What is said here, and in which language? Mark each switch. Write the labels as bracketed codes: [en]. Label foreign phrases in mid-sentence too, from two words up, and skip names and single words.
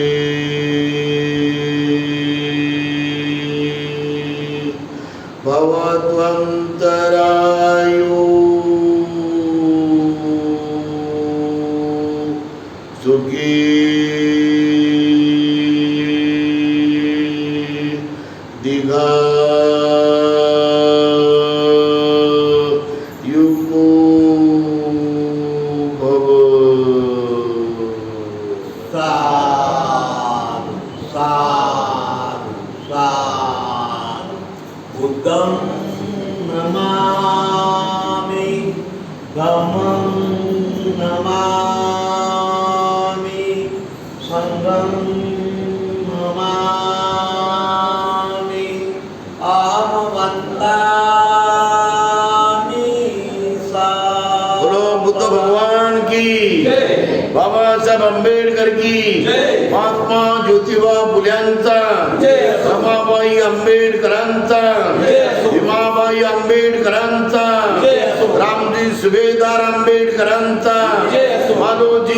[pi] भवत्वन्तरायो सुखी दीर्घायुको भव. साधु साधु साधु. बुद्धं नमामि, धम्मं नमामि, संघं नमामि, अहं वन्दामि साधु. [hi] बोलो बुद्ध भगवान की, बाबासाहेब आंबेडकर की, महात्मा ज्योतिबा फुल्यांचा, [mr] रमाबाई आंबेडकरांचा, भीमाबाई आंबेडकरांचा, रामजी सुभेदार आंबेडकरांचा, मालोजी